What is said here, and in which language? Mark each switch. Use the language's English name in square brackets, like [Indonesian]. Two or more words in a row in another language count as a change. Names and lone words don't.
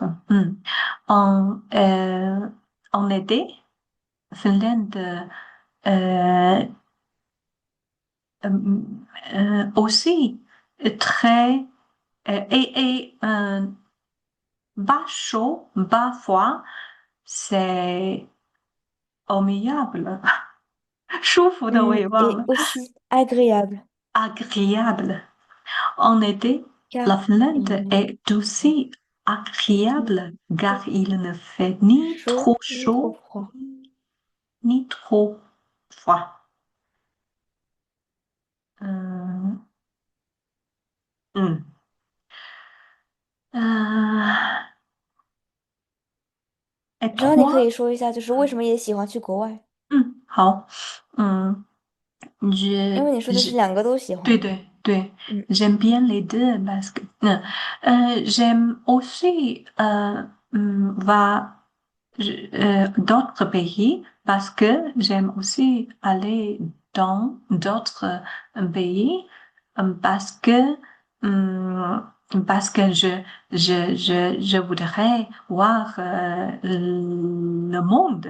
[French] En, euh, en été, Finlande euh, euh, aussi très et bas chaud, bas froid, c'est amiable, [Chinese] 舒服的我也忘了， [French] Et aussi agréable, agréable. En été, car la il Finlande n'est est aussi ni agréable car trop il ne fait ni trop chaud ni trop chaud froid. ni trop froid. Euh, hmm. Euh, et [Chinese] 然后你可 [French] toi, [Chinese] 以说一下，就是为什么也喜欢去国外？好，嗯，je, 因为你说的是 [French] je- [Chinese] 两个都喜欢。对, 嗯 [French] j'aime bien les deux parce que j'aime aussi d'autres pays parce que j'aime aussi aller dans d'autres pays parce que hum, parce que je voudrais voir le monde.